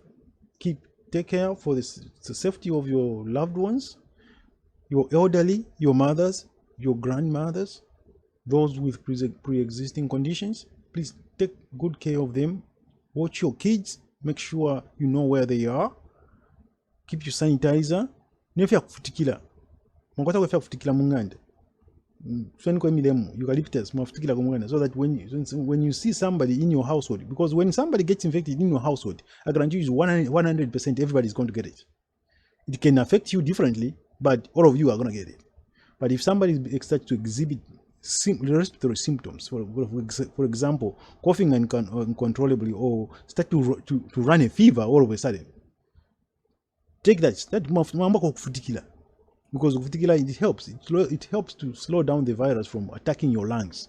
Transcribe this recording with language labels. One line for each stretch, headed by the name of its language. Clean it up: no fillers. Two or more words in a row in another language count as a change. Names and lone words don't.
English: Take care for the safety of your loved ones, your elderly, your mothers, your grandmothers, those with pre-existing conditions. Please take good care of them. Watch your kids. Make sure you know where they are. Keep your sanitizer.
Bemba: Nefya kufutikila. Mwakwata kwefya kufutikila munganda. Eucalyptus mwafutikila kumunganda,
English: so that when you see somebody in your household, because when somebody gets infected in your household, I guarantee you 100% everybody is going to get it. It can affect you differently, but all of you are going to get it. But if somebody starts to exhibit respiratory symptoms, for example, coughing uncontrollably, or start to run a fever all of a sudden, take that kufutikila, because kufutikila, it helps to slow down the virus from attacking your lungs.